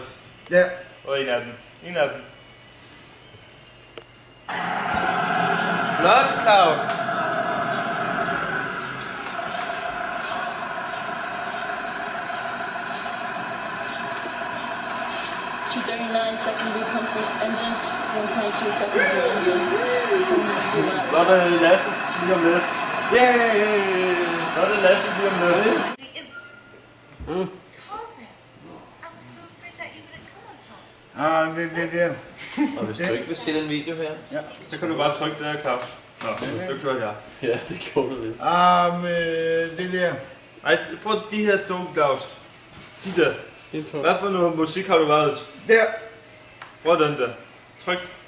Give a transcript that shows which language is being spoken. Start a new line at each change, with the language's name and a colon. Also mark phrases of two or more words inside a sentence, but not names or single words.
Danish: Ja. Og en af dem. En af dem. Flot, Claus.
English: Secondary complete engine, 1.2 secondary engine.
Danish: Så er det Lasse lige om lidt. Yeah. Så er det Lasse lige om lidt. Tarzan.
English: I was so afraid that you wouldn't come on time.
Danish: Det. Og hvis du ikke vil se den video her. Ja. Så kan du bare trykke der, Claus. Nå, det gjorde jeg. Ja, det gjorde du vist. Det der. Ej, prøv de her to, Claus. De der. Hvad for noget musik har du valgt? Der. Prøv den der. Tryk.